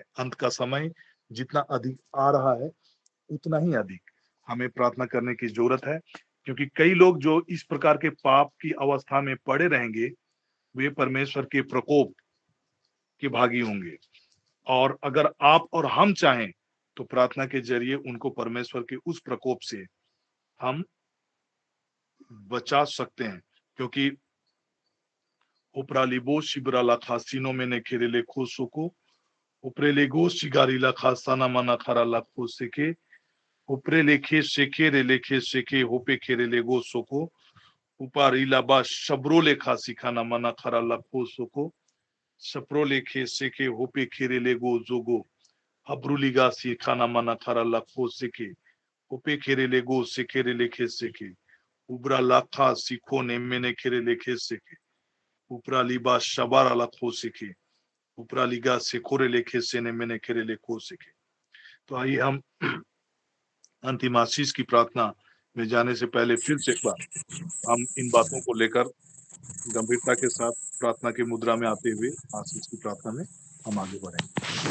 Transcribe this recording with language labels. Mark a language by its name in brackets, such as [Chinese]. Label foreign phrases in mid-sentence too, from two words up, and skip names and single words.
[Hindi] अंत का समय जितना अधिक आ रहा है, उतना ही अधिक हमें प्रार्थना करने की जरूरत है, क्योंकि कई लोग जो इस प्रकार के पाप की अवस्था में पड़े रहेंगे, वे परमेश्वर के प्रकोप के भागी होंगे। और अगर आप और हम चाहें तो प्रार्थना के जरिए उनको परमेश्वर के उस प्रकोप से हम बचा सकते हैं। क्योंकि उपरालिबो शिबराला खासिनो में ने खेरेले खोसोको उप्रेलेगो शिगारिला खासाना मना खराला खोसेके उप्रेलेखे सेके रेलेखे सेके होपे खेरेलेगो सोको उपारिला बा शब्रोले खासी खाना मना खराला खोसोको सप्रोलेखे सेके होपे खेरेलेगो जोगो हब्रुलिगा सी खाना मना खराला खोसेके होपे खेरेलेगो सेके लेखे सेके उब्रा लाखा सीखो ने मेने खेरेलेखे सेके उपरालिबा शबार अला खोसेके उपरालिगा से कोरे लेखे से ने मैंने खेरे ले खो सके। तो आइए हम अंतिम आशीष की प्रार्थना में जाने से पहले फिर से एक बार हम इन बातों को लेकर गंभीरता के साथ प्रार्थना की मुद्रा में आते हुए आशीष की प्रार्थना में हम आगे बढ़ेंगे।